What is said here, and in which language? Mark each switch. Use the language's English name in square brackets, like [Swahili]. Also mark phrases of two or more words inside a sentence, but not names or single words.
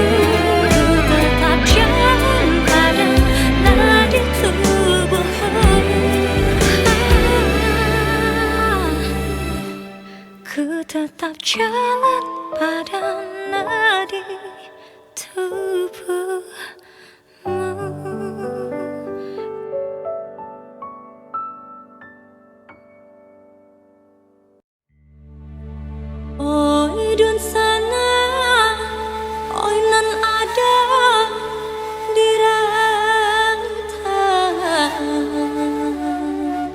[Indonesian] Tetap jalan pada nadi tubuhmu. Ku tetap jalan pada nadi tubuhmu. [Minangkabau] Oi dun sana, oi nan ada di rantau.